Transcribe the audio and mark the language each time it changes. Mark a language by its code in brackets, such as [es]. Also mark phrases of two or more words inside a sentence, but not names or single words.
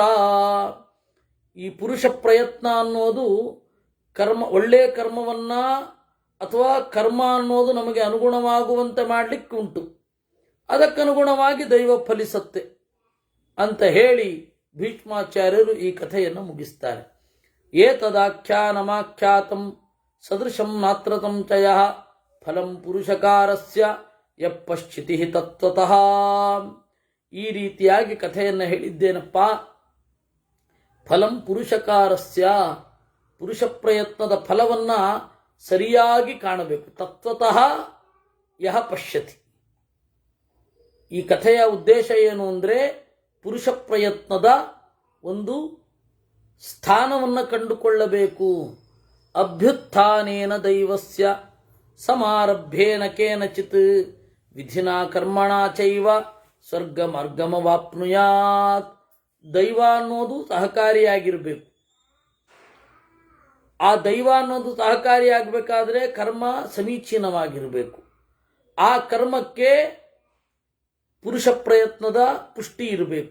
[kn] ಈ ಪುರುಷ ಪ್ರಯತ್ನ ಅನ್ನೋದು ಒಳ್ಳೆಯ ಕರ್ಮವನ್ನ ಅಥವಾ ಕರ್ಮ ಅನ್ನೋದು ನಮಗೆ ಅನುಗುಣವಾಗುವಂತೆ ಮಾಡಲಿಕ್ಕೆ ಉಂಟು, ಅದಕ್ಕನುಗುಣವಾಗಿ ದೈವ ಫಲಿಸುತ್ತೆ ಅಂತ ಹೇಳಿ ಭೀಷ್ಮಾಚಾರ್ಯರು ಈ ಕಥೆಯನ್ನು ಮುಗಿಸ್ತಾರೆ. [sa] ಏತದಾಖ್ಯಾನಮಾಖ್ಯಾತಂ ಸದೃಶಂ ನಾತ್ರತಂ ಚ ಯಃ ಫಲಂ ಪುರುಷಕಾರಸ್ಯ ಯಪ್ಪಶ್ಚಿತಿ ತತ್ವತಃ. [kn] ಈ ರೀತಿಯಾಗಿ ಕಥೆಯನ್ನು ಹೇಳಿದ್ದೇನಪ್ಪ. [sa] ಫಲಂ ಪುರುಷಕಾರಸ್ಯ, [kn] ಪುರುಷ ಪ್ರಯತ್ನದ ಫಲವನ್ನ ಸರಿಯಾಗಿ ಕಾಣಬೇಕು. [sa] ತತ್ವತಃ ಯಹ ಪಶ್ಯತಿ. [kn] ಈ ಕಥೆಯ ಉದ್ದೇಶ ಏನು ಅಂದರೆ ಪುರುಷ ಪ್ರಯತ್ನದ ಒಂದು ಸ್ಥಾನವನ್ನು ಕಂಡುಕೊಳ್ಳಬೇಕು. [sa] ಅಭ್ಯುತ್ಥಾನೇನ ದೈವಸ್ಯ ಸಮಾರಭ್ಯೇನ ಕೇನಚಿತ್ ವಿಧಿನಾ ಕರ್ಮಣ ಚೈವ ಸ್ವರ್ಗಮಾರ್ಗಮವಾಪ್ನುಯಾತ್. [kn] ದೈವ ಅನ್ನೋದು ಸಹಕಾರಿಯಾಗಿರಬೇಕು. ಆ ದೈವ ಅನ್ನೋದು ಸಹಕಾರಿಯಾಗಬೇಕಾದ್ರೆ ಕರ್ಮ ಸಮೀಚೀನವಾಗಿರಬೇಕು. ಆ ಕರ್ಮಕ್ಕೆ ಪುರುಷ ಪ್ರಯತ್ನದ ಪುಷ್ಟಿ ಇರಬೇಕು.